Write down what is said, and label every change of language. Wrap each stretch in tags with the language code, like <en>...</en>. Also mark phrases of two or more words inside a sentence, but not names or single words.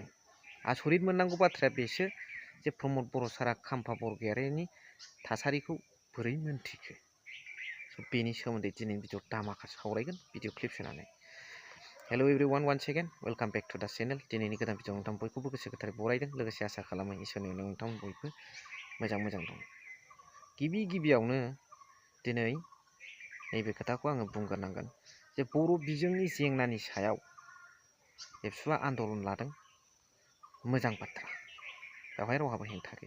<brx>आसरित मोननांगौ बाथ्राया बेसो जे प्रमद बर' सारा खाम्फा बरगयारिनि थासारिखौ बोरै मोनथिखो। बेनि सोमोन्दै दिनै भिडिअ दामाखा सावरायगोन</brx> <en>video clip</en> <brx>सोनानै।</brx> <en>Hello everyone, once again welcome back to the channel.</en> <brx>दिनैनि गोदान भिडिअ नोंथां बयखौबो गोसो गोथारै बरायदों, लोगोसे आसा खालामो इसोरनि अननायाव नोंथां बयबो मोजां दं। गिबियावनो दिनै नैबे खोथाखौ आङो बुंग्रोनांगोन जे बर' बिजोंनि जेंनानि सायाव एबसुआ आन्दलन लादों, मोजां बाथ्रा, बेवहाय रावहाबो हेंथा गैया।</brx>